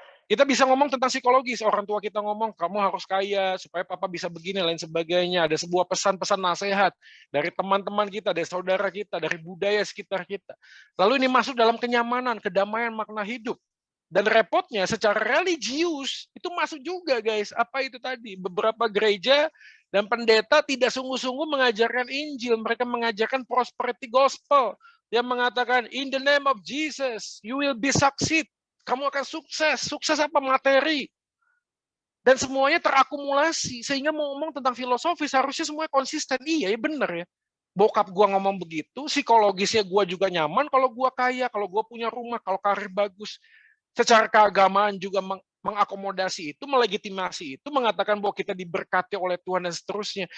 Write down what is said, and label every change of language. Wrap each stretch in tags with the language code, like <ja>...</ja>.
<id>Kita bisa ngomong tentang psikologis, orang tua kita ngomong, kamu harus kaya, supaya papa bisa begini, lain sebagainya. Ada sebuah pesan-pesan nasihat dari teman-teman kita, dari saudara kita, dari budaya sekitar kita. Lalu ini masuk dalam kenyamanan, kedamaian, makna hidup. Dan repotnya, secara religius, itu masuk juga guys. Apa itu tadi? Beberapa gereja dan pendeta tidak sungguh-sungguh mengajarkan Injil. Mereka mengajarkan prosperity gospel. Dia mengatakan,</id> <en>in the name of Jesus, you will be succeed.</en> <id>Kamu akan sukses. Sukses apa? Materi. Dan semuanya terakumulasi. Sehingga mau ngomong tentang filosofis, harusnya semuanya konsisten. Iya, ya benar ya. Bokap gua ngomong begitu, psikologisnya gua juga nyaman kalau gua kaya, kalau gua punya rumah, kalau karir bagus. Secara keagamaan juga mengakomodasi itu, melegitimasi itu, mengatakan bahwa kita diberkati oleh Tuhan dan seterusnya.</id>